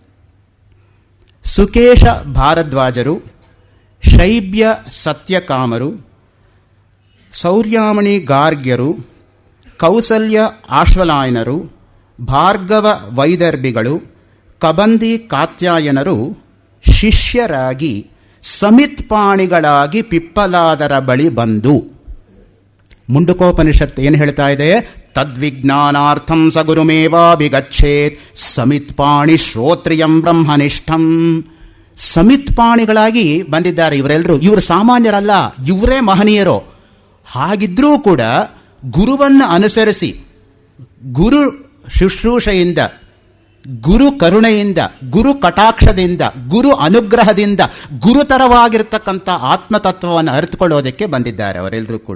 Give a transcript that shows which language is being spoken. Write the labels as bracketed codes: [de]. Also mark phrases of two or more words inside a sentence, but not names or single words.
[kn] ಸುಕೇಶ ಭಾರದ್ವಾಜರು, ಶೈಬ್ಯ ಸತ್ಯಕಾಮರು, ಸೌರ್ಯಾಮಣಿ ಗಾರ್ಗ್ಯರು, ಕೌಸಲ್ಯ ಆಶ್ವಲಾಯನರು, ಭಾರ್ಗವ ವೈದರ್ಭಿಗಳು, ಕಬಂದಿ ಕಾತ್ಯಾಯನರು ಶಿಷ್ಯರಾಗಿ ಸಮಿತ್ಪಾಣಿಗಳಾಗಿ ಪಿಪ್ಪಲಾದರ ಬಳಿ ಬಂದು. ಮುಂಡುಕೋಪನಿಷತ್ತು ಏನು ಹೇಳ್ತಾ ಇದೆ? [sa] ತದ್ವಿಜ್ಞಾನಾರ್ಥಂ ಸ ಗುರುಮೇವಾಭಿಗಚ್ಚೇತ್ ಸಮಿತ್ಪಾಣಿ ಶ್ರೋತ್ರಿಯಂ ಬ್ರಹ್ಮನಿಷ್ಠಂ. [kn] ಸಮಿತ್ಪಾಣಿಗಳಾಗಿ ಬಂದಿದ್ದಾರೆ ಇವರೆಲ್ಲರೂ. ಇವರು ಸಾಮಾನ್ಯರಲ್ಲ, ಇವರೇ ಮಹನೀಯರು. ಹಾಗಿದ್ರೂ ಕೂಡ ಗುರುವನ್ನು ಅನುಸರಿಸಿ, ಗುರು ಶುಶ್ರೂಷೆಯಿಂದ, ಗುರು ಕರುಣೆಯಿಂದ, ಗುರು ಕಟಾಕ್ಷದಿಂದ, ಗುರು ಅನುಗ್ರಹದಿಂದ ಗುರುತರವಾಗಿರ್ತಕ್ಕಂಥ ಆತ್ಮತತ್ವವನ್ನು ಅರಿತುಕೊಳ್ಳೋದಕ್ಕೆ ಬಂದಿದ್ದಾರೆ ಅವರೆಲ್ಲರೂ ಕೂಡ.